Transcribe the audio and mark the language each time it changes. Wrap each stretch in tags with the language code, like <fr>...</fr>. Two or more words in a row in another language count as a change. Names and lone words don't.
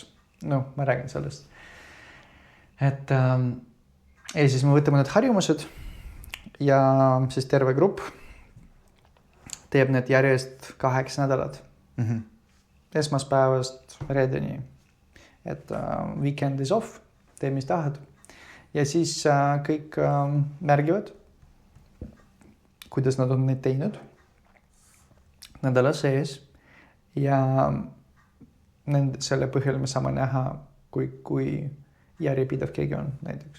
<et>Ma räägin sellest. Et ja siis me võtame need harjumused ja siis terve grupp teeb need järjest 8 nädalat.</et> <en>Esmaspäevast reedeni. Et weekend is off,</en> <et>tee mis tahad. Ja siis kõik märgivad, kuidas nad on neid teinud nädala sees. Ja selle põhjal me saame näha, kui järjepidev keegi on näiteks.</et>